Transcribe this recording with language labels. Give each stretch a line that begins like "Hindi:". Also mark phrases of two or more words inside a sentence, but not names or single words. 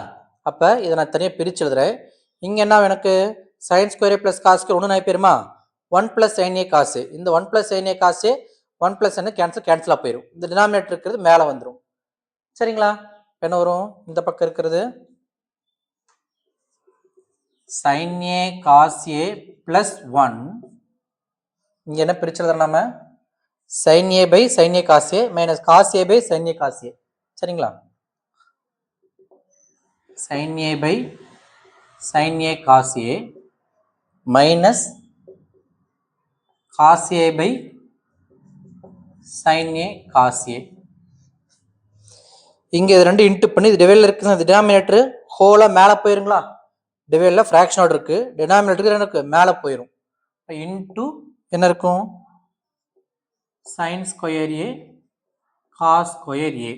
Tamil: அப்போ இதை நான் தனியாக பிரித்து எழுதுறேன். இங்கே என்ன எனக்கு
English: sine square plus cos square
Tamil: ஒன்று நான் போயிருமா?
English: 1 plus sine a cos a, இந்த 1 plus sine a cos a 1 plus
Tamil: என்ன கேன்சலாக போயிடும். இந்த டினாமினேட்டர் இருக்கிறது மேலே வந்துடும். சரிங்களா? என்ன வரும்? இந்த பக்கம் இருக்கிறது
English: sin a cos a plus 1.
Tamil: இங்கே என்ன பிரிச்சு நம்ம
English: sin a by sin a cos a minus cos a by sin a cos a. சரிங்களா? sin a by sin a cos a minus cos a by sin a cos a.
Tamil: இங்கே இது ரெண்டு இன்ட்டு பண்ணி இது டிவைடில் இருக்குது, டினாமினேட்டர் ஹோலாக மேலே போயிருங்களா? டிவைடில் ஃப்ராக்ஷனோட இருக்குது, டினாமினேட்டருக்கு எனக்கு மேலே போயிடும்.
English: இன்ட்டு
Tamil: என்ன இருக்கும்?
English: sine square a cos square a.